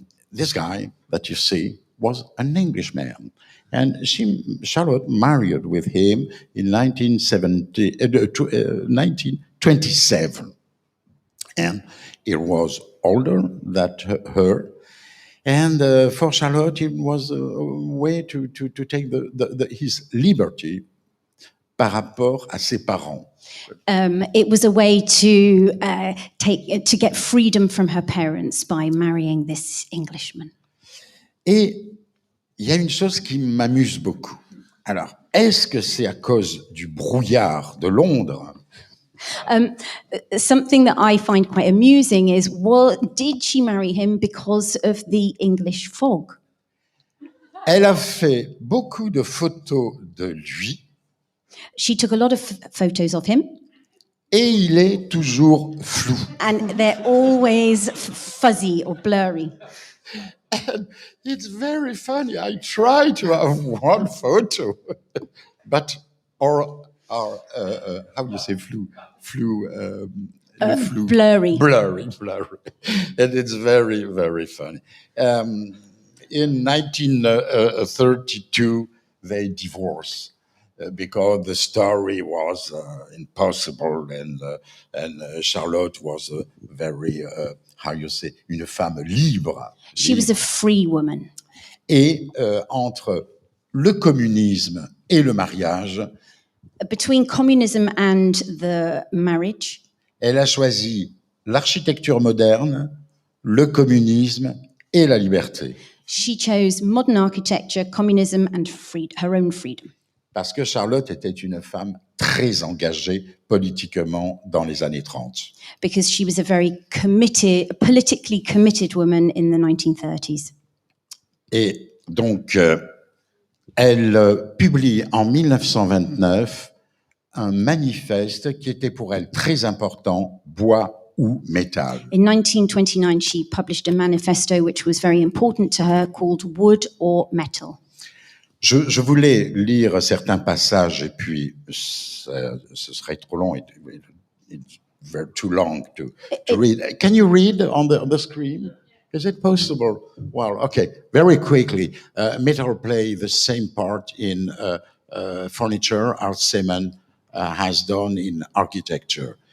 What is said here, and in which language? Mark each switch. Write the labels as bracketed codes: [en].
[en] This guy that you see was an Englishman, and Charlotte married with him in 1927, and he was older than her, and for Charlotte it was a way to take his liberty [fr] par rapport à ses parents. [en] It was a way to get freedom from her parents by marrying this Englishman. [fr] Et il y a une chose qui m'amuse beaucoup. Alors, est-ce que c'est à cause du brouillard de Londres? [en] Something that I find quite amusing is, well, did she marry him because of the English fog? [fr] Elle a fait beaucoup de photos de lui. [en] She took a lot of photos of him. [fr] Et il est toujours flou. [en] And they're always fuzzy or blurry. And it's very funny. I try to have one photo, but how do you say flou? Blurry. Blurry. And it's very, very funny. In 1932, they divorced because the story was impossible, and Charlotte was a very, [fr] une femme libre. [en] She was a free woman. [fr] Et entre le communisme et le mariage, [en] between communism and the marriage, [fr] elle a choisi l'architecture moderne, le communisme et la liberté. [en] She chose modern architecture, communism, and her own freedom. [fr] Parce que Charlotte était une femme très engagée politiquement dans les années 30. [en] Because she was a very politically committed woman in the 1930s. [fr] Et donc, elle publie en 1929 un manifeste qui était pour elle très important, bois ou métal. [en] In 1929, she published a manifesto which was very important to her, called Wood or Metal. [fr] Je voulais lire certains passages et puis ce serait trop long. [en] It's very too long to read. Can you read on the screen? Is it possible? Well, okay. Very quickly, metal play the same part in furniture as cement has done in architecture.